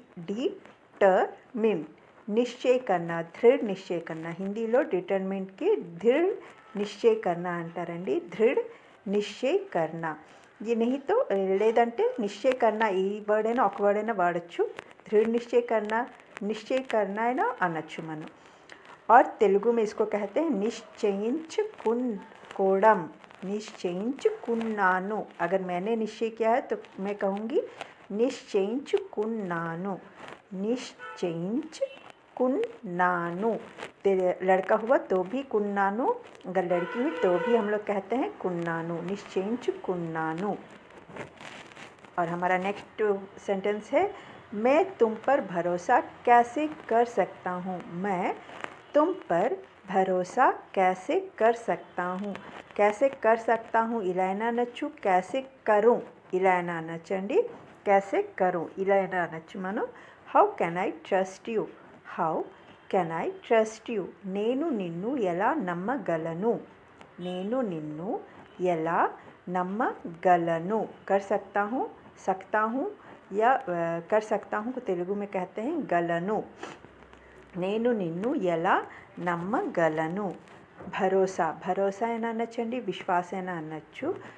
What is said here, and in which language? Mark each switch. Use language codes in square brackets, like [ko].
[hi] Determined నిశ్చయ करना, దృఢ నిశ్చయ करना. [te] హిందీలో డిటర్మిన్డ్కి [hi] దృఢ నిశ్చయ करना [te] అంటారండి. [hi] దృఢ నిశ్చయ करना. ये नहीं तो [te] లేదంటే నిశ్చయ करना ఈ వర్డ్ అయినా ఒక వర్డ్ అయినా వాడచ్చు. [hi] దృఢ నిశ్చయ करना, నిశ్చయ करना [te] అయినా అనొచ్చు మనం. [hi] और तेलुगु में इसको कहते हैं निश्चయించుకోవడం. [te] నిశ్చయించుకున్నాను. [hi] अगर मैंने निश्चय किया है तो मैं कहूँगी [te] నిశ్చయించుకున్నాను. [hi] निश्चయించుకున్నాను. लड़का हुआ तो भी कुन्नानु, अगर लड़की हुई तो भी हम लोग कहते हैं कुन्नानु. निश्चయించుకున్నాను. और हमारा नेक्स्ट सेंटेंस है, मैं तुम पर भरोसा कैसे कर सकता हूँ. मैं तुम पर भरोसा कैसे कर सकता हूँ. कैसे कर सकता हूँ [te] ఇలా అయినా అనొచ్చు, [hi] कैसे करूँ [te] ఇలా అయినా అనొచ్చండి. [hi] कैसे करूँ [te] ఇలా అయినా అనొచ్చు మనం. [en] How can I trust you. How can I trust you. [te] నేను నిన్ను ఎలా నమ్మగలను. నేను నిన్ను ఎలా నమ్మగలను. [hi] कर सकता हूँ या कर सकता हूँ को तेलुगु में कहते हैं गలను. [te] నేను నిన్ను ఎలా నమ్మగలను. భరోసా అయినా అనొచ్చండి, విశ్వాస అయినా అనొచ్చు.